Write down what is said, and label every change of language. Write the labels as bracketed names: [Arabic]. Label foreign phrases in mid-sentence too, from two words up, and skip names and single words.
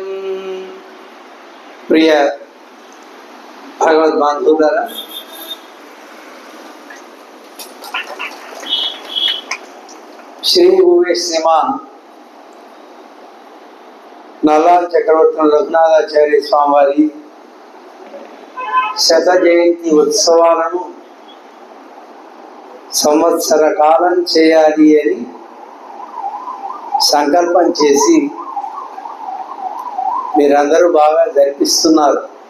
[Telugu] ప్రియ భగవద్ బాంధులారా, శ్రీ భువే శ్రీమాన్ నల్లార్ చక్రవర్తి రఘునాథాచార్య స్వామి వారి శత జయంతి ఉత్సవాలను సంవత్సర కాలం చేయాలి అని సంకల్పం చేసి మీరందరూ బాగా జరిపిస్తున్నారు.